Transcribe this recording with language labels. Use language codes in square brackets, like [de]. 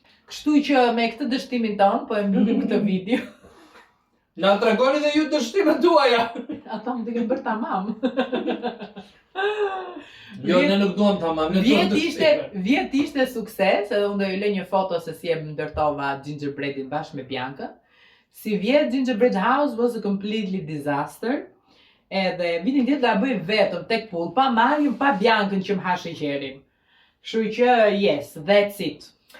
[sq] Kështu që me këtë dështimin ton, po e mbyllim këtë video. Na tregoni dhe ju dështimet tuaja. Ata më duken bërë tamam. Jo, ne nuk duam tamam, ne duam dështime. Vjet ishte sukses, edhe unë do ju lë një foto se si e ndërtova Gingerbreadin bashkë me Biancën. Si vjet [en] Gingerbread House was a completely disaster. [sq] Edhe vitin tjetër la bëj vetëm tek pull, pa Marion, pa Biancën që më ha sheqerin. Kështu që [en] yes, that's it.